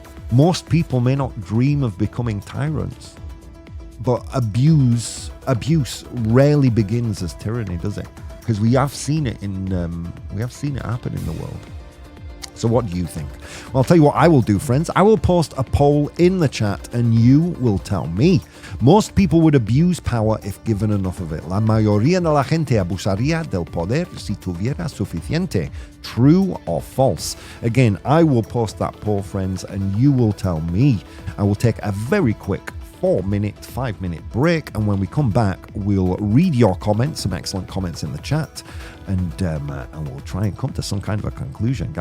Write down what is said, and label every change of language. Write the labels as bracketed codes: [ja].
[en] Most people may not dream of becoming tyrants, but abuse rarely begins as tyranny, does it? Because we have seen it happen in the world. So what do you think? Well, I'll tell you what I will do, friends. I will post a poll in the chat and you will tell me. Most people would abuse power if given enough of it. [es] La mayoría de la gente abusaría del poder si tuviera suficiente. [en] True or false? Again, I will post that poll, friends, and you will tell me. I will take a very quick 5-minute break, and when we come back, we'll read your comments, some excellent comments in the chat, and we'll try and come to some kind of a conclusion.